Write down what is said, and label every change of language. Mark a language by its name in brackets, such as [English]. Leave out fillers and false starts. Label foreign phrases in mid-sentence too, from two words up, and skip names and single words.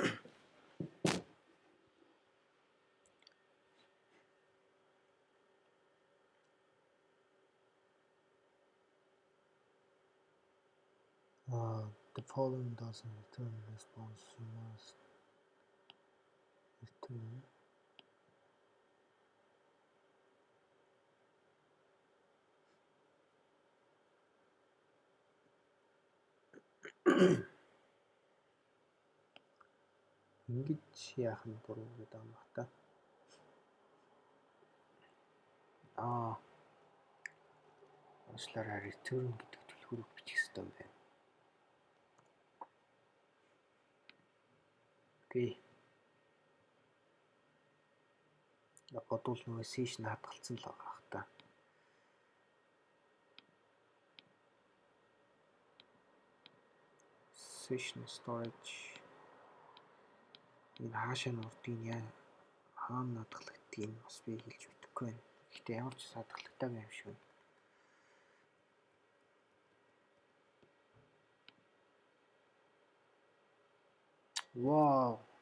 [English] The following doesn't return response. You must return. [Mongolian] Ингэж яах нь буруу гэдэг юм ба та. Уучлаарай, return гэдэг түлхүүрийг бичих ёстой юм байна. Окей. Бодвол нөгөө session хадгалсан л байгаа хта. [English] Session storage [Mongolian] энэ хаашаа нурдгийг яа хаана хадгалагдгийг бас би хэлж мэдэхгүй байна. Гэхдээ ямар ч хадгалагдаагүй юм шиг байна. Вау.